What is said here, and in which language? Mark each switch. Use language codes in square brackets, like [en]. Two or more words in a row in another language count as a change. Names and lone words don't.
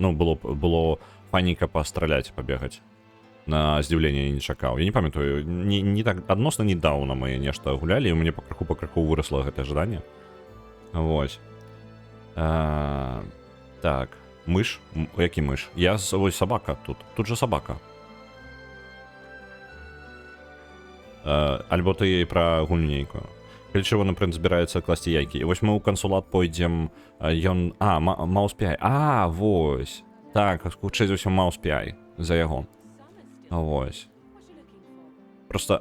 [be] Ну, было файненька пастраляць, пабегаць. На здзіўленне я не чакаў. Я не памятаю, не так адносна недаўна мы нешта гулялі, і у мяне пакрыху вырасла гэтае жаданне. Вось. Так, мыш? Які мыш? [uk] Ось собака тут. Тут же собака. [be] Альбо ты пра гульню нейкую. Калі чого, напрыклад, збіраецца класці яйкі. І вось мы ў кансулат пойдзем, ён... Маус PI. Вось. Так, хутчэй за ўсё Маус PI. За яго. Вось. Просто...